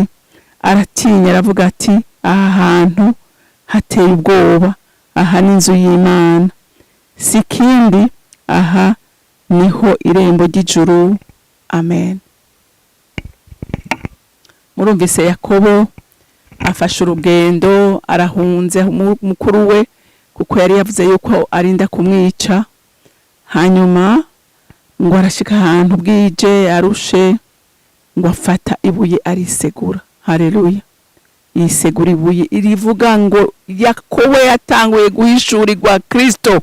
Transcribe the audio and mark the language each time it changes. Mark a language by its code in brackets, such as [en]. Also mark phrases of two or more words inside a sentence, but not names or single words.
[rn] Aratinya aravuga ati, aha hantu hateye ubwoba, aha ni inzu y'Imana, sikindi aha niho irembo ry'ijuru. Amen. Murumvise Yakobo afashe urugendo, arahunze mukuru we kuko yari yavuze yuko arinda kumwica. Hanyuma ngo arashika ahantu bwije arushe, ngo afata ibuye arisegura. Haleluya. Yisegura ibuye irivuga ngo Yakobo yatanguye guhishurirwa Kristo.